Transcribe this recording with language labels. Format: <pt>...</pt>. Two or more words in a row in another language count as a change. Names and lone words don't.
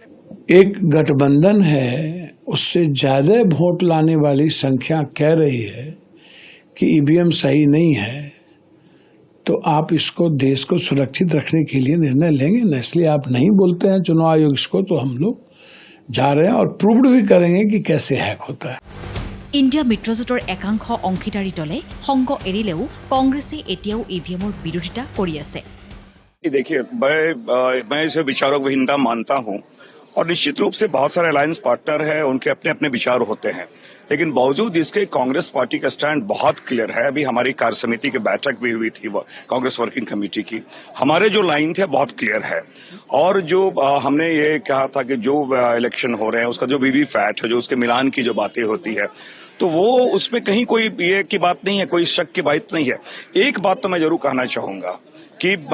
<hi>एक गठबंधन है उससे ज्यादा वोट लाने वाली संख्या कह रही है कि ईवीएम सही नहीं है तो आप इसको देश को सुरक्षित रखने के लिए निर्णय लेंगे न इसलिए आप नहीं बोलते हैं चुनाव आयोग इसको तो हम लोग जा रहे हैं और प्रूव्ड भी करेंगे कि कैसे हैक होता है</hi> <as>ইণ্ডিয়া মিত্ৰজোঁটৰ একাংশ অংশীদাৰী দলে সংগ এৰিলেও কংগ্ৰেছে এতিয়াও ইভিএমৰ বিৰোধিতা কৰি আছে</as> <hi>देखिए मैं इसे विचारहीनता मानता हूँ और निश्चित रूप से बहुत सारे</hi> <en>alliance partner</en> <hi>हैं उनके अपने अपने विचार होते हैं लेकिन बावजूद इसके कांग्रेस पार्टी का स्टैंड बहुत क्लियर है अभी हमारी कार्य समिति की बैठक भी हुई थी कांग्रेस वर्किंग कमेटी की हमारे जो लाइन थे बहुत क्लियर है और जो हमने ये कहा था कि जो इलेक्शन हो रहे हैं उसका जो वीवीपैट है जो उसके मिलान की जो बातें होती है तो वो उसमें कहीं कोई ये की बात नहीं है कोई शक की बात नहीं है एक बात तो मैं जरूर कहना चाहूंगा कि</hi>